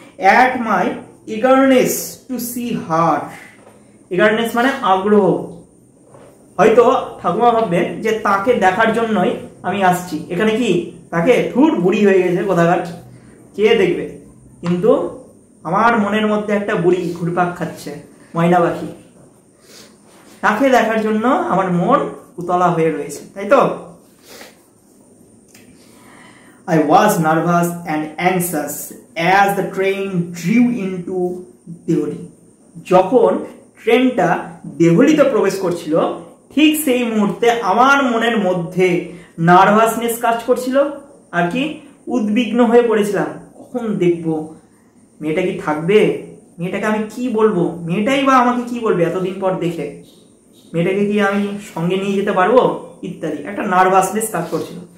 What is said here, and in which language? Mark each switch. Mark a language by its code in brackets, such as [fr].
[en] at my eagerness to see her, [bn] eagerness মানে আগ্রহ, হয়তো ঠাকুমা ভাববেন যে তাকে দেখার জন্যই আমি আসছি এখানে, কি তাকে ধুর বুড়ি হয়ে গেছে কোথাকার, কে দেখবে, কিন্তু আমার মনের মধ্যে একটা বুড়ি ঘুরপাক খাচ্ছে, ময়না পাখি, তাকে দেখার জন্য আমার মন উতলা হয়ে রয়েছে, তাই তো। [en] I was nervous and anxious as the train drew into Deori. [bn] যখন ট্রেনটা দেহলিতে প্রবেশ করছিল ঠিক সেই মুহূর্তে আমার মনের মধ্যে নার্ভাসনেস কাজ করছিল আর কি উদ্বিগ্ন হয়ে পড়েছিলাম কখন দেখবো মেয়েটা কি থাকবে, মেয়েটাকে আমি কি বলবো, মেয়েটাই বা আমাকে কি বলবে এতদিন পর দেখে, মেয়েটাকে কি আমি সঙ্গে নিয়ে যেতে পারবো ইত্যাদি একটা নার্ভাসনেস কাজ করছিল।